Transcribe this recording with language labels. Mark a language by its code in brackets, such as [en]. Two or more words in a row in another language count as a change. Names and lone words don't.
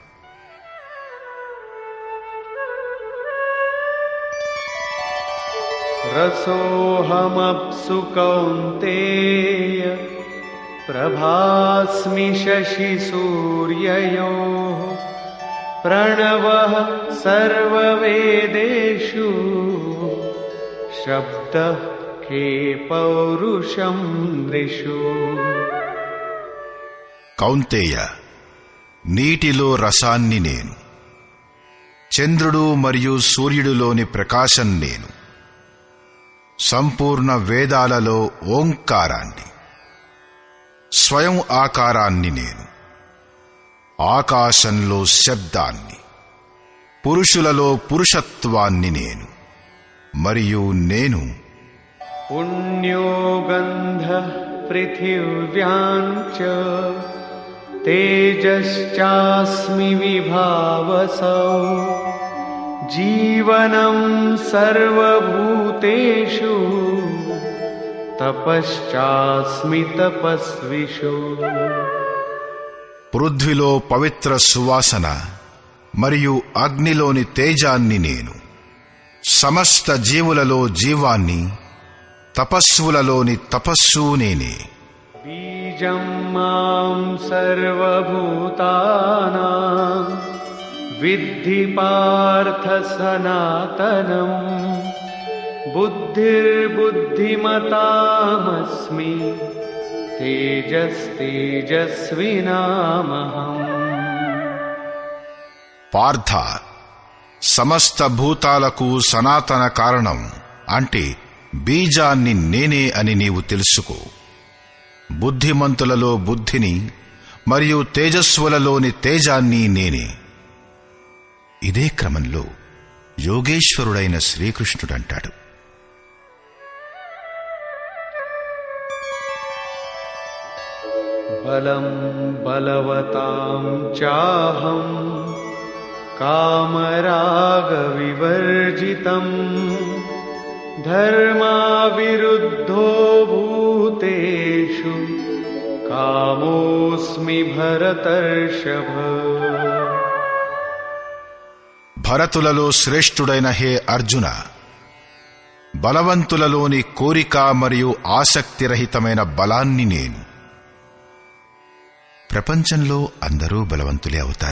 [sa] రసోహమప్సు కౌంతేయ ప్రభాస్మి శశి సూర్యయోః ప్రణవః సర్వవేదేషు శబ్దః खे पौरुषं नृषु। [te] కౌంతేయ, నీటిలో రసాన్ని నేను, చంద్రుడు మరియు సూర్యుడిలోని ప్రకాశం నేను, సంపూర్ణ వేదాలలో ఓంకారాన్ని, స్వయం ఆకారాన్ని నేను, ఆకాశంలో శబ్దాన్ని, పురుషులలో పురుషత్వాన్ని నేను, మరియు నేను [sa] पुण्यो गन्धः पृथिव्यां च तेजश्चास्मि विभावसौ। जीवनं सर्वभूतेषु तपश्चास्मि तपस्विषु। [te] పృథ్వీలో పవిత్ర సువాసన మరియు అగ్నిలోని తేజాన్ని నేను, సమస్త జీవులలో జీవాన్ని, తపస్సులలోని తపస్సు నేనే. [sa] बीजं मां सर्वभूतानां विद्धि पार्थ सनातनम्। बुद्धिर्बुद्धिमतामस्मि तेजस्तेजस्विनामहम्। [te] పార్థ, సమస్త భూతాలకు సనాతన కారణం అంటే బీజాన్ని నేనే అని నీవు తెలుసుకో. బుద్ధిమంతులలో బుద్ధిని మరియు తేజస్సులలోని తేజాన్ని నేనే. ఇదే క్రమంలో యోగేశ్వరుడైన శ్రీకృష్ణుడంటాడు, [sa] बलं बलवतां चाहं कामरागविवर्जितम्। धर्माविरुद्धो भूतेषु कामोऽस्मि भरतर्षभ। [te] భరతులలో శ్రేష్ఠుడైన హే అర్జున, బలవంతులలోని కోరిక మరియు ఆసక్తిరహితమైన బలాన్ని నేను. ప్రపంచంలో అందరూ బలవంతులే అవుతారు.